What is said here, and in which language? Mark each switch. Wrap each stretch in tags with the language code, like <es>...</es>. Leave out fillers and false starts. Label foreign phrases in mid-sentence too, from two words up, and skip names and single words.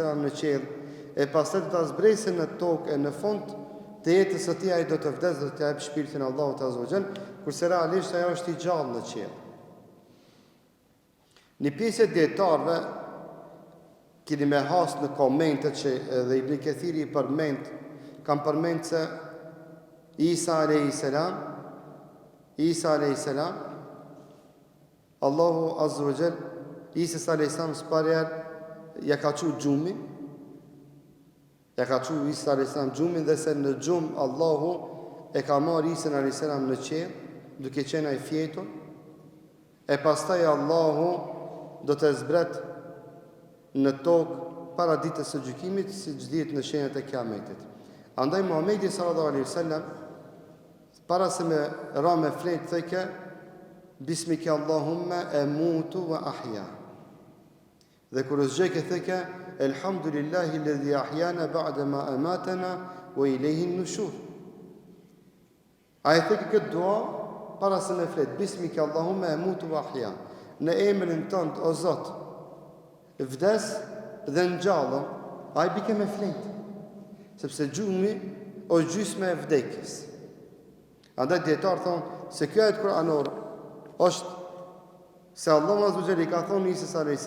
<sq>në qiell, e pastaj të zbresë në tokë e në fund të jetës së tij ai do të vdes, do të jap shpirtin Allahut</sq> <ar>عز وجل,</ar> <sq>kurse realisht ajo është i gjallë në qiell. Një pjesë e dietarëve keni me has në komentet që edhe Ibn Kathiri kanë përmend se Isa a.s. Allahu</sq> <ar>عز وجل</ar> <sq>Isa a.s. s'parjer ja ka qu gjumi, ja ka qu Isa a.s. gjumin, dhe se në gjum Allahu e ka marrë Isën a.s. në qiell, duke qenë ai fjetur, e pastaj Allahu do të zbret në tokë para ditës së gjykimit, siç dihet në shenjat e Kiametit. Andaj Muhamedi</sq> <ar>صلى الله عليه وسلم</ar> <sq>para se me ra me flet theke</sq> <ar>باسمك اللهم أموت وأحيا.</ar> <sq>Dhe kur zgjeke theke</sq> <ar>الحمد لله الذي أحيانا بعد ما أماتنا وإليه النشور.</ar> <sq>Ai theke këtë dua para se me flet</sq> <ar>باسمك اللهم أموت وأحيا.</ar> <sq>Në emrin tënd o Zot, vdes dhe ngjallëm, ai bike me flet. Sepse gjumi është gjysmë e vdekjes. Andaj dietar thonë se kjo ajet kuranor është se Allahu</sq> <ar>عز وجل</ar> <sq>i ka thonë Isës a.s.</sq>